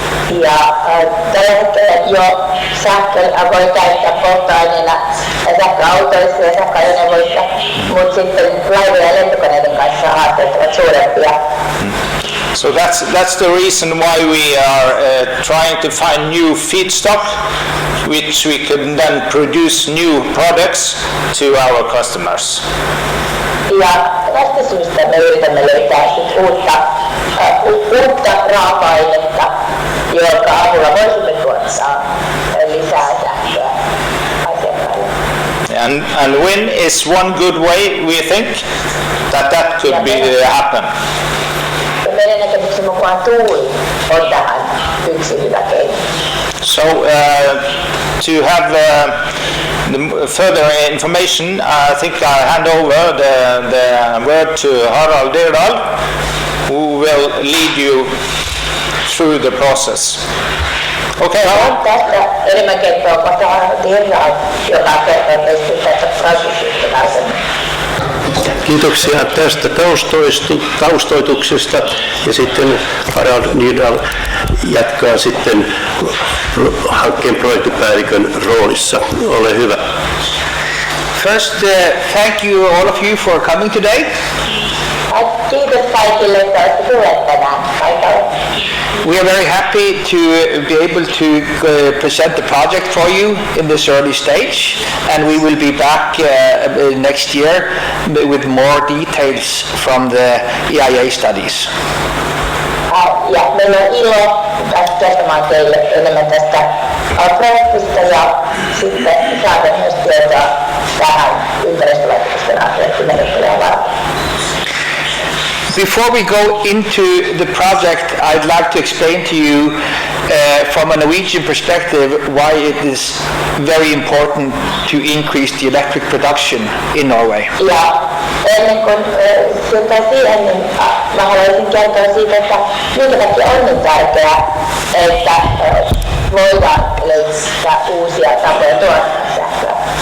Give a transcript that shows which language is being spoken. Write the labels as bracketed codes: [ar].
[fi] Ja tällä hetkellä jo sähköä voi käyttää polttoaineena sähköautoissa ja sähköajoneuvoissa, mutta sitten laivojen ja lentokoneiden kanssa haasteet ovat suurempia. [en] So that's the reason why we are trying to find new feedstock, which we can then produce new products to our customers. [fi] Ja tästä syystä me yritämme löytää uutta raaka-ainetta, jonka avulla voisimme tuottaa lisää sähköä asiakkaille. [en] And wind is one good way we think that could be happen. [fi] Meidän näkemyksen mukaan tuuli on tähän yksi hyvä keino. [en] So to have the further information, I think I hand over the word to Harald Dirdal, who will lead you through the process. Okay, Harald? [fi] Tästä enemmän kertoo kohta Harald Dirdal, joka kertoo teistä tästä prosessista tarkemmin. Kiitoksia tästä taustoituksesta ja sitten Harald Dirdal jatkaa sitten hankkeen projektipäällikön roolissa. Ole hyvä. [en] First, thank you all of you for coming today. [fi] Kiitos kaikille, että olette tulleet tänään paikalle. [en] We are very happy to be able to present the project for you in this early stage, and we will be back next year with more details from the EIA studies. [fi] Ja meillä on ilo kertomaan teille enemmän tästä projektista ja sitten saada myös tietoa tähän ympäristövaikutusten arviointimenettelyyn varten. [en] Before we go into the project, I'd like to explain to you from a Norwegian perspective why it is very important to increase the electric production in Norway. [fi] Ja ennen kuin siirrytään siihen, niin mä haluaisin kertoa siitä, että minkä takia on niin tärkeää, että voidaan löytää uusia tapoja tuottaa sähköä.